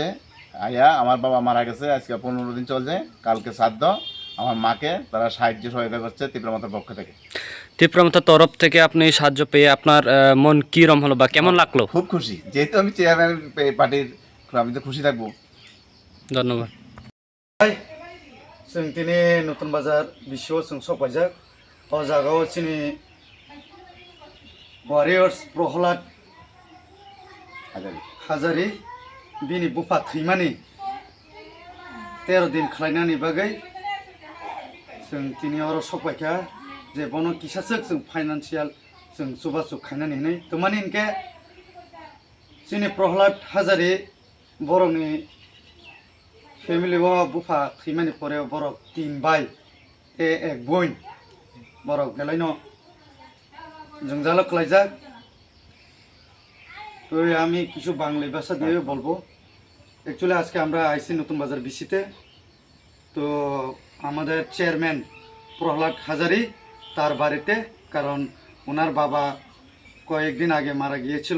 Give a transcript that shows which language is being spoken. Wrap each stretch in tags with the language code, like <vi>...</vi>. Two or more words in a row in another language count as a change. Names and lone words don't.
<bn>আয়া আমার বাবা মারা গেছে, আজকে 15 দিন চলছে, কালকে শ্রাদ্ধ। আমার মাকে তারা সাহায্য সহায়তা করছে তিপ্রামতার পক্ষ থেকে। তীব্রমতার তরফ থেকে আপনি সাহায্য পেয়ে আপনার মন কীরম হলো বা কেমন লাগলো? খুব খুশি, যেহেতু আমি চেয়ারম্যান পার্টির, আমি তো খুশি থাকবো। ধন্যবাদ।</bn> <trp>जों दिनै नतुन बाजार बिसिआव जों सफायजाक अ जागायाव जोंनि वारियर्स प्रहलाद হাজারি हाजारि बिनि बुफा थैमानि 13 दिन खालायनायनि बागै जों दिनै आरो सफायखा जे बनो किसासक जों फाइनान्सियेल जों जुगाजुग खालायनानै होनाय तमानि इनके जोंनि प्रहलाद हाजारि बर'नि फेमिली बुफा थैमानि परे बरक 3 भाई एक बन बरक गेलायनो जों जाला खालायजाक।</trp> <bn>তো আমি কিছু বাংলা ভাষা দিয়ে বলবো। অ্যাকচুয়ালি আজকে আমরা আইসি নতুন বাজার বিসিতে। তো আমাদের চেয়ারম্যান প্রহ্লাদ হাজারি তার বাড়িতে, কারণ ওনার বাবা কয়েকদিন আগে মারা গিয়েছিল।</bn>